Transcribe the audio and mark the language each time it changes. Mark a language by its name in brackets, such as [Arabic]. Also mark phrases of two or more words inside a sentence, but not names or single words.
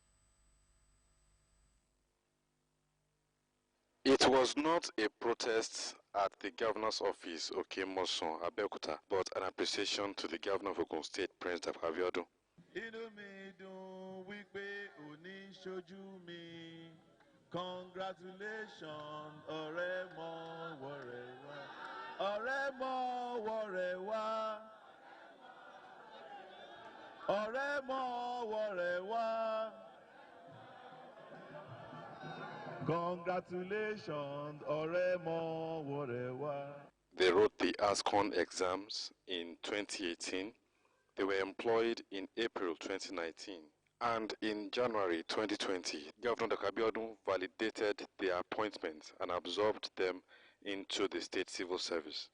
[English] It was not a protest at the governor's office, Okemoson, Abeokuta, but an appreciation to the governor of Ogun State, Prince Dapo Abiodun. Congratulations, [Yoruba] Oremo Warewa. Oremo Warewa. Oremo Warewa. Congratulations, Oremo Warewa. [English] They wrote the ASCON exams in 2018. They were employed in April 2019. And in January 2020, Governor Dapo Abiodun validated their appointments and absorbed them into the state civil service.